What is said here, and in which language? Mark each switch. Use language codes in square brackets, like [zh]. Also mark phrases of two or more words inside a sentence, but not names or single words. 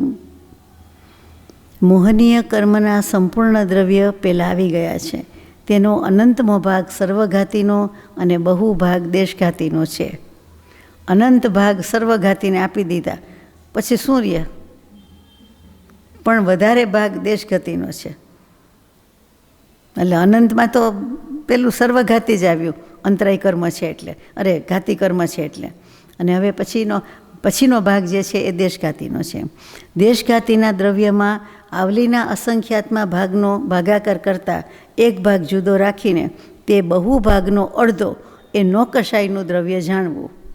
[gu] મોહનીય કર્મના સંપૂર્ણ દ્રવ્ય પેલા આવી ગયા છે. તેનો અનંતમો ભાગ સર્વઘાતીનો અને બહુભાગ દેશઘાતીનો છે. અનંત ભાગ સર્વઘાતીને આપી દીધા પછી સૂર્ય પણ વધારે ભાગ દેશઘાતીનો છે. એટલે અનંતમાં તો પેલું સર્વઘાતી જ આવ્યું, અંતરાય કર્મ છે એટલે, અરે ઘાતી કર્મ છે એટલે. અને હવે પછીનો ભાગ જે છે એ દેશઘાતીનો છે. દેશઘાતીના દ્રવ્યમાં આવલીના અસંખ્યાતમાં ભાગનો ભાગાકાર કરતાં એક ભાગ જુદો રાખીને તે બહુ ભાગનો અડધો એ નોકશાયનું દ્રવ્ય જાણવું.